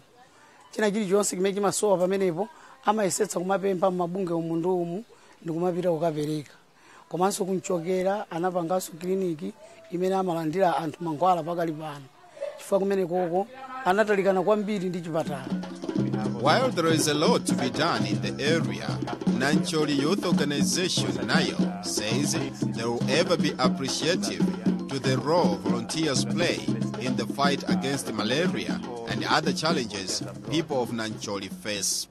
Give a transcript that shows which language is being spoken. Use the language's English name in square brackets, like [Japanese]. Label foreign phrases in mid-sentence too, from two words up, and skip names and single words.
[Nyanja] China chilichonse chimene chimasowa pamenepo amayesetsa kumapempha mabungwe omundu umu ndi kumapita kukapereka. Komanso kunchokera anapanganso kliniki imene amalandira anthu mankhwala pakali pano. Chifukwa kumene koko anatalikana kwambiri ndi chipatala. [English] While there is a lot to be done in the area, Nancholi Youth Organization NAYO says they will ever be appreciative to the role volunteers play in the fight against malaria and other challenges people of Nancholi face.